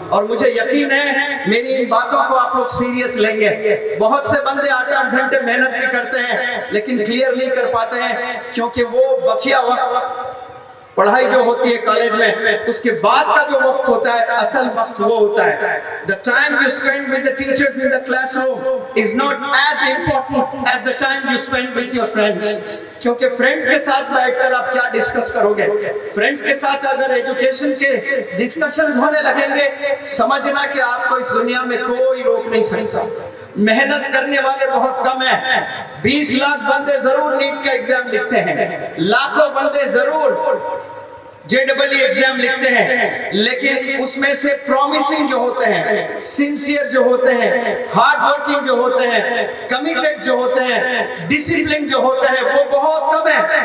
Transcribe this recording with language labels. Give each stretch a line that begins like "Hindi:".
Urdu: اور مجھے یقین ہے میری ان باتوں کو آپ لوگ سیریس لیں گے. بہت سے بندے 8-8 گھنٹے محنت بھی کرتے ہیں لیکن کلیئر نہیں کر پاتے ہیں کیونکہ وہ بقیہ وقت پڑھائی جو ہوتی ہے کالج میں, اس کے بعد کا جو وقت ہوتا ہے, اصل وقت وہ ہوتا ہے.
English: The time you spend with the teachers in the classroom is not as important as the time you spend with your friends.
Urdu: کیونکہ فرینڈز کے ساتھ بیٹھ کر آپ کیا ڈسکس کرو گے. فرینڈز کے ساتھ اگر ایجوکیشن کے ڈسکشنز ہونے لگیں گے, سمجھنا کہ آپ کو اس دنیا میں کوئی روک نہیں سکتا. محنت کرنے والے بہت کم ہیں. 20 لاکھ بندے ضرور نیٹ کا ایگزام لکھتے ہیں, لاکھوں بندے ضرور JEE ایگزام لکھتے ہیں, لیکن اس میں سے پرومسنگ جو ہوتے ہیں, سنسیئر جو ہوتے ہیں, ہارڈ ورکنگ جو ہوتے ہیں, کمیٹڈ جو ہوتے ہیں, ڈسپلن جو ہوتے ہیں, وہ بہت کم ہے.